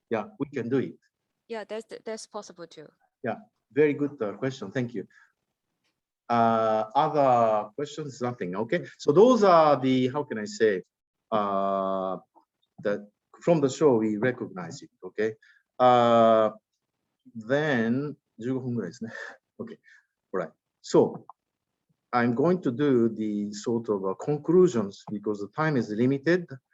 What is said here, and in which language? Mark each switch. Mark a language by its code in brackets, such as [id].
[en] Yeah, we can do it. Yeah, that's possible too. Yeah, very good question. Thank you. Other questions? Nothing. Okay. So those are the, how can I say, that from the show we recognize it. Okay. [ja] Then 15分ぐらいですね. [en] Okay. All right. So I'm going to do the sort of conclusions because the time is limited.